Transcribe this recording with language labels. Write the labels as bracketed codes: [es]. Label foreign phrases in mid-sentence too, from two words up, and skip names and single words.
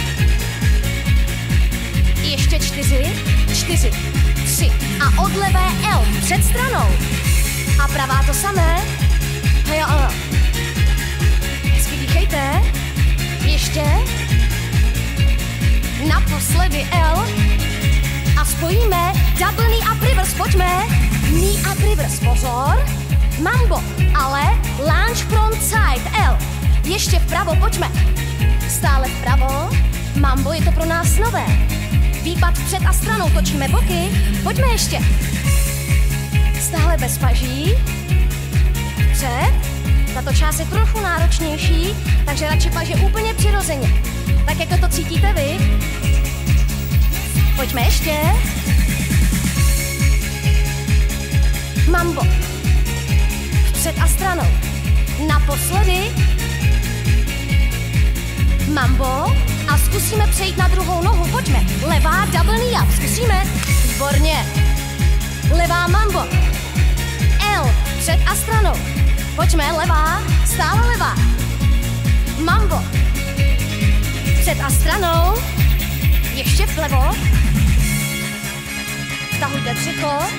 [cs] Ještě 4, 3. A od levé L před stranou. A pravá to samé. Jo, ano. Hezky dýchejte. Ještě. Naposledy L. A spojíme [en] double knee up reverse, [cs] pojďme. [en] Knee up reverse, [cs] pozor. Mambo, ale [en] lunge front side, [cs] L. Ještě vpravo, pojďme. Stále vpravo. Mambo, je to pro nás nové. Výpad vpřed a stranou, točíme boky. Pojďme ještě. Stále bez paží. Vpřed. Tato část je trochu náročnější, takže radši paže úplně přirozeně. Tak jako to cítíte vy. Pojďme ještě. Mambo. Vpřed a stranou. Naposledy. Mambo. A zkusíme přejít na druhou nohu. Pojďme. Levá [en] double knee up. [cs] Zkusíme. Výborně. Levá mambo. L. Před a stranou. Pojďme. Levá. Stále levá. Mambo. Před a stranou. Ještě vlevo. Vtahujte břicho.